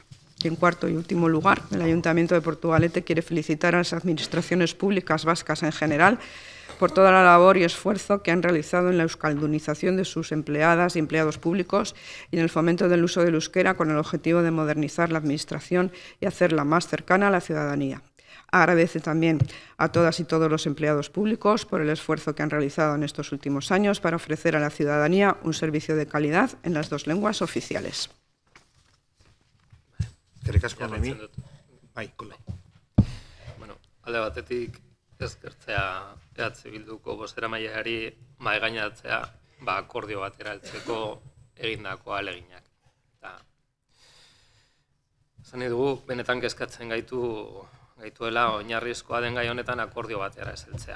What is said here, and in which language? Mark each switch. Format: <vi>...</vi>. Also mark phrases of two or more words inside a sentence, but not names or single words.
<es>Y en cuarto y último lugar, el Ayuntamiento de Portugalete quiere felicitar a las administraciones públicas vascas en general por toda la labor y esfuerzo que han realizado en la euskaldunización de sus empleadas y empleados públicos y en el fomento del uso del euskera con el objetivo de modernizar la administración y hacerla más cercana a la ciudadanía. Agradece también a todas y todos los empleados públicos por el esfuerzo que han realizado en estos últimos años para ofrecer a la ciudadanía un servicio de calidad en las dos lenguas oficiales.</es> <eu>Eskerrik asko, Noemi. Bai, Koldo. Bueno, alde batetik eskertzea Bilduko bozeramaileari mahaigaineratzea akordio batera heltzeko egindako ahaleginak. Esan nahi dugu, benetan kezkatzen gaituela oinarrizkoa den gai honetan akordio batera ez heltzea.</eu>